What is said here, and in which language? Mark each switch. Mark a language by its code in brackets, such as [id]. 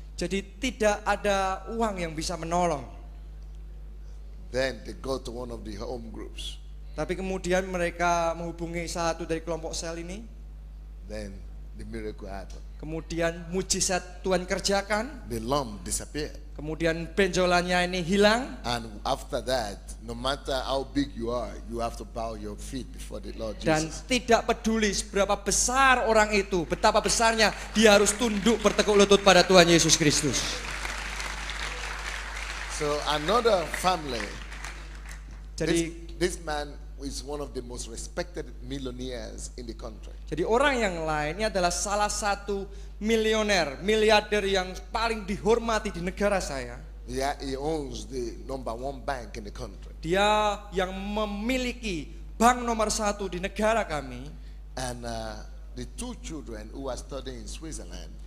[id] Jadi tidak ada uang yang bisa menolong. [en] Then they go to one of the home groups. [id] Tapi kemudian mereka menghubungi satu dari kelompok sel ini. [en] Then the miracle happened. [id] Kemudian mujizat Tuhan kerjakan. [en] The lump disappeared. [id] Kemudian benjolannya ini hilang. [en] And after that, no matter how big you are, you have to bow your feet before the Lord [id] Dan [en] Jesus. [id] tidak peduli seberapa besar orang itu, betapa besarnya, dia harus tunduk bertekuk lutut pada Tuhan Yesus Kristus. [en] So another family, [id] Jadi [en] this man is one of the most respected millionaires in the country. [id] Jadi orang yang lain ini adalah salah satu miliarder yang paling dihormati di negara saya. [en] Yeah, he owns the #1 bank in the country. [id] Dia yang memiliki bank nomor 1 di negara kami. [en] And the 2 children who are studying in Switzerland